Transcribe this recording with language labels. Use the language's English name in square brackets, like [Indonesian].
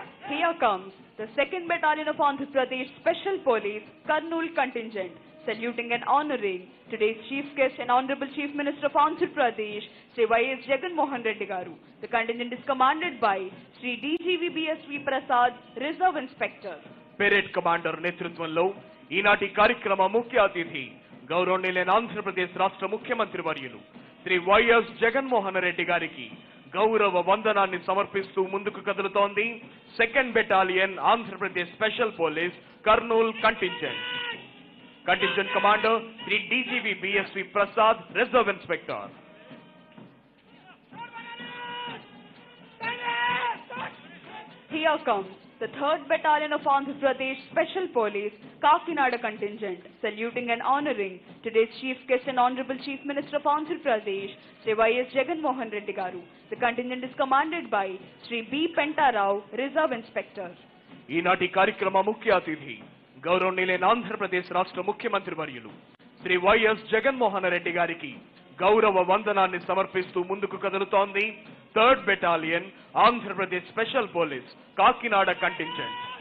[English] Here comes the 2nd Battalion of Andhra Pradesh Special Police Kurnool contingent, saluting and honoring today's Chief Guest and Honorable Chief Minister of Andhra Pradesh, Sri Y.S. Jagan Mohan Reddy Garu. The contingent is commanded by Sri DGV BSV Prasad, Reserve Inspector. [Telugu] Parade commander నేతృత్వంలో ఈనాటి కార్యక్రమ ముఖ్య అతిథి గౌరవనీయులైన ఆంధ్రప్రదేశ్ రాష్ట్ర ముఖ్యమంత్రి వర్యులు Shri YS Jaganmohan Reddy గారికి గౌరవ వందనాన్ని సమర్పిస్తూ ముందుకు కదులుతోంది 2nd battalion [English] Andhra Pradesh special police [Telugu] Kurnool contingent. Contingent commander Shri డీజీవీ BSV Prasad, reserve inspector. [English] Here comes the 3rd Battalion of Andhra Pradesh Special Police Kakinada contingent, saluting and honoring today's Chief Guest and Honorable Chief Minister of Andhra Pradesh, Sri Y.S. Jagan Mohan Reddy Garu. The contingent is commanded by Sri B. Pentarao, Reserve Inspector. [Telugu] ఈనాటి కార్యక్రమ ముఖ్య అతిథి గౌరవనీయులైన ఆంధ్రప్రదేశ్ రాష్ట్ర ముఖ్యమంత్రి వర్యులు Shri YS Jaganmohan Reddy గారికి గౌరవ వందనాన్ని సమర్పిస్తూ ముందుకు కదులుతోంది 3rd battalion [English] Andhra Pradesh special police [Telugu] Kakinada contingent.